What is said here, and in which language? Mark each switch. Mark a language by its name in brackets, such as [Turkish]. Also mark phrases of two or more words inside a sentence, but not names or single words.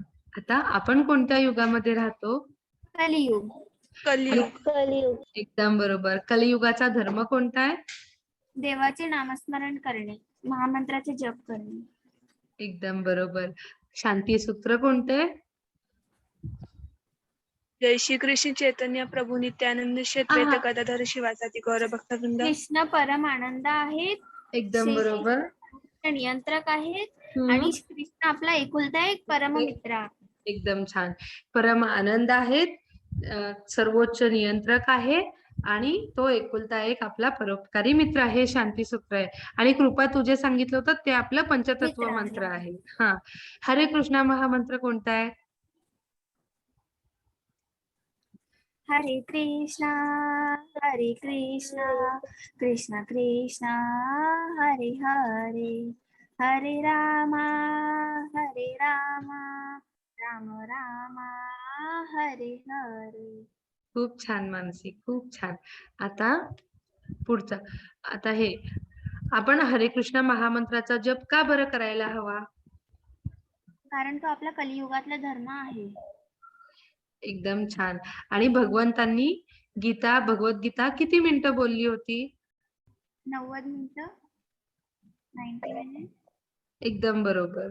[Marathi] आता आपण कोणत्या युगामध्ये राहतो? कलियुग. कलयुग. एकदम बरोबर. कलियुगाचा धर्म कोणता आहे? देवाचे नामस्मरण करणे, महामंत्राचे जप करणे. एकदम बरोबर. शांती सूत्र कोणते? जय श्री कृष्ण चैतन्य प्रभु नित्यानंद श्री अद्वैत गदाधर शिवासादि गौर भक्तवृंद. कृष्ण परम आनंद आहेत. एकदम बरोबर. नियंत्रक आहेत आणि कृष्ण आपला एकुलता एक परम मित्र आहे. एकदम छान. परम आनंद आहेत, सर्वोच्च नियंत्रक आहे आणि तो एकुलता एक आपला परोपकारी मित्र आहे. शांती सूत्र आहे. आणि कृपा तुझे सांगितलं होतं ते आपलं पंचतत्व मंत्र आहे. हा, हरे कृष्णा महामंत्र कोणता आहे? हरे कृष्णा कृष्ण कृष्णा हरे हरे, हरे रामा राम राम हरे हरे. खूप छान मानसी, खूप छान. आता पुढचा, आता हे आपण हरे कृष्ण महामंत्राचा जप का बरं करायला हवा? कारण तो आपला कलियुगातला धर्म आहे. एकदम छान. आणि भगवंतांनी भगवद्गीता किती मिनिटं बोलली होती? 90 मिनिटं. 90 मिनिट. एकदम बरोबर.